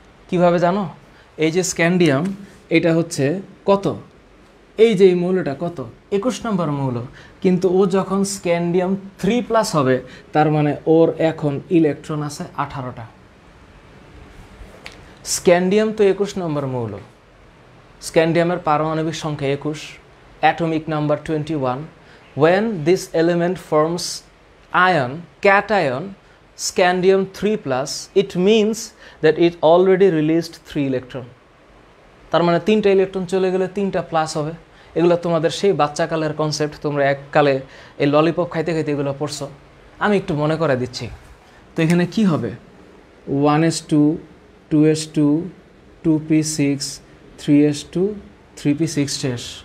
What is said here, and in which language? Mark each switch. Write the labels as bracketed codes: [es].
[bn] কিভাবে জানো? এই যে স্ক্যান্ডিয়াম, এটা হচ্ছে কত? এই যে এই মৌলটা কত? 21 নম্বর মৌল। কিন্তু ও যখন স্ক্যান্ডিয়াম 3+ হবে, তার মানে ওর এখন ইলেকট্রন আছে 18টা। স্ক্যান্ডিয়াম তো 21 নম্বর মৌল। স্ক্যান্ডিয়ামের পারমাণবিক সংখ্যা 21, atomic number 21. [en] When this element forms ion, cation, scandium 3+, it means that it already released 3 electron. [bn] তার মানে 3টা ইলেকট্রন চলে গেলে 3টা প্লাস হবে। এগুলো তোমাদের সেই বাচ্চাকালের কনসেপ্ট, তোমরা এককালে এই ললিপপ খাইতে খাইতে এগুলো পড়ছো। আমি একটু মনে করে দিচ্ছি। তো এখানে কি হবে? 1s2, 2s2, 2p6, 3s2, 3p6 শেষ।